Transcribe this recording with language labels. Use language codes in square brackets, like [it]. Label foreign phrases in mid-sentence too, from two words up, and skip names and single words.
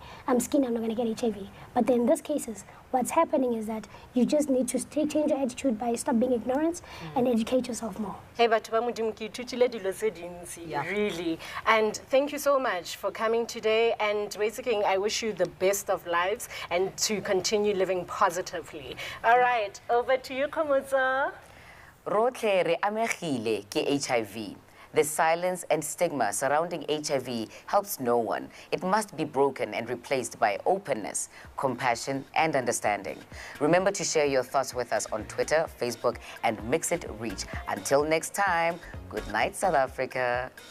[en] I'm skinny, I'm not going to get HIV. But then in this cases, what's happening is that you just need to change your attitude by stop being ignorant and educate yourself more. Hey, really. And thank you so much for coming today. And basically, I wish you the best of lives and to continue living positively. All right, over to you, Komotso. [tn] Rotle re amegile ke HIV. [en] The silence and stigma surrounding HIV helps no one. It must be broken and replaced by openness, compassion, and understanding. Remember to share your thoughts with us on Twitter, Facebook, and Mix It Reach. Until next time, good night, South Africa.